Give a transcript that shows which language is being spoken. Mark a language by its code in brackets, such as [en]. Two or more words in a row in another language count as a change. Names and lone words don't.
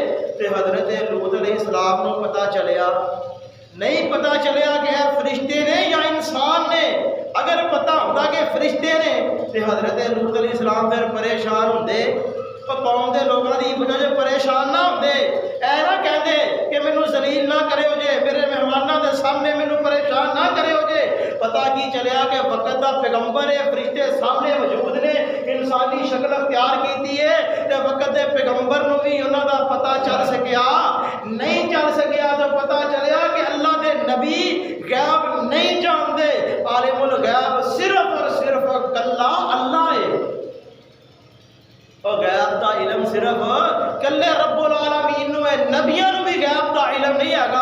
[pa] تے حضرت لوط علیہ السلام نو پتہ چلیا، نہیں پتہ چلیا کہ فرشتے نے یا انسان نے، اگر پتہ ہوتا کہ فرشتے نے تے حضرت لوط علیہ السلام پھر پریشان ہوندے، قوم دے لوگوں دی وجہ سے پریشان نہ ہوندے، اے نہ کہندے کہ مینوں ذلیل نہ کرے ہو جے، میرے مہماناں دے سامنے مینوں پریشان نہ کرے ہو جے۔ پتہ کی چلیا کہ وقت دا پیغمبر ہے، فرشتے سامنے موجود نے، انسانی شکل اختیار کیتی ہے، تے وقت دے پیغمبر نو بھی انہاں دا پتہ چل سکیا نہیں چل سکیا، تو پتہ چلیا کہ اللہ دے نبی غیب نہیں جاندے، عالم الغیب صرف اور صرف کلا اللہ ہے، اور غیب دا علم صرف کلے رب العالمین نو ہے، نبیوں نو بھی غیب دا علم نہیں آگا۔